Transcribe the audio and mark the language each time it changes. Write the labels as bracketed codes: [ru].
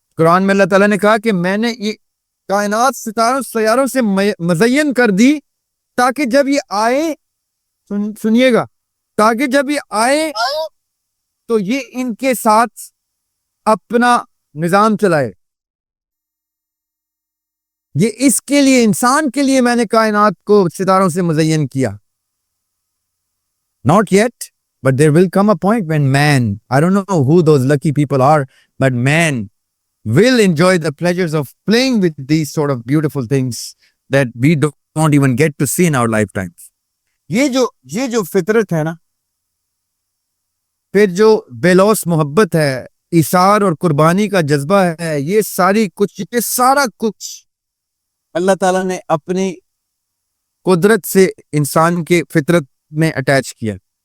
[ur] قرآن میں اللہ تعالیٰ نے کہا کہ میں نے یہ کائنات ستاروں سیاروں سے مزین کر دی تاکہ جب یہ آئے، سنیے گا، تاکہ جب یہ آئے تو یہ ان کے ساتھ اپنا نظام چلائے. یہ اس کے لیے، انسان کے لیے میں نے کائنات کو ستاروں سے مزین کیا. [en] Not yet, but there will come a point when man, I don't know who those lucky people are, but man will enjoy the pleasures of playing with these sort of beautiful things that we don't even get to see in our lifetimes. [ur] یہ جو فطرت ہے نا، پھر جو بے لوث محبت ہے، ایثار اور قربانی کا جذبہ ہے، یہ سارا کچھ اللہ تعالیٰ نے اپنی قدرت سے انسان کے فطرت میں اٹیچ کیا.